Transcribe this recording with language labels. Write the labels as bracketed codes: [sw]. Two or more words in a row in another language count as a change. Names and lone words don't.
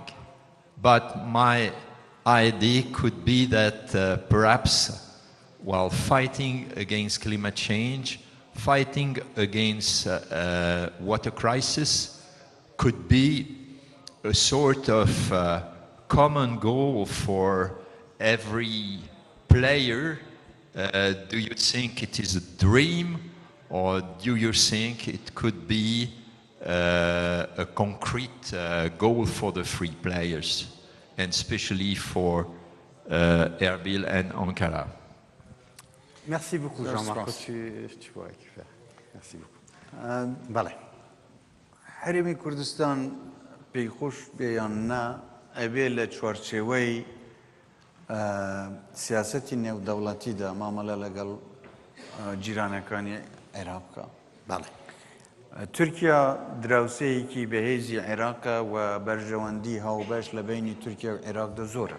[en] But my idea could be that perhaps while fighting against climate change, fighting against water crisis could be a sort of common goal for every player. Do you think it is a dream, or do you think it could be a concrete goal for the three players, and especially for Erbil and Ankara? [fr] Merci beaucoup, Jean-Marc. Tu vois qui faire. Merci beaucoup. Voilà. [ckb] هەرێمی کوردستان پێی خۆش بێیان نا ئەبێ لە چوارچێوەی سیاسەتی نێودەوڵەتیدا مامەلە لەگەڵ جیرانەکانی عێراق بکە. بەڵێ. تورکیا دراوسەیەکی بەهێزی عێراقە و بەرژەوەندی هاوبەش لە بینی تورکیا و عێراقدا زۆرە.